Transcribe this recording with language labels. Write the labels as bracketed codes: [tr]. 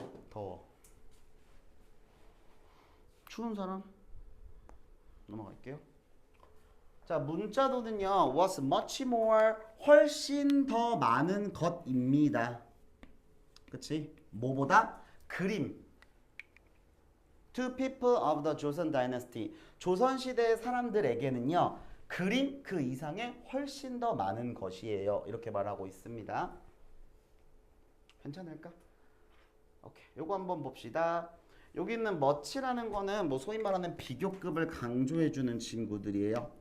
[ko] 더워. 추운 사람? 넘어갈게요. 자, 문자도는요, [en] was much more, [ko] 훨씬 더 많은 것입니다. 그치? 뭐보다? 그림. [en] To people of the Joseon Dynasty. [ko] 조선시대 사람들에게는요, 그림 그 이상의 훨씬 더 많은 것이에요. 이렇게 말하고 있습니다. 괜찮을까? 오케이. 요거 한번 봅시다. 여기 있는 much라는 거는 뭐 소위 말하는 비교급을 강조해 주는 친구들이에요.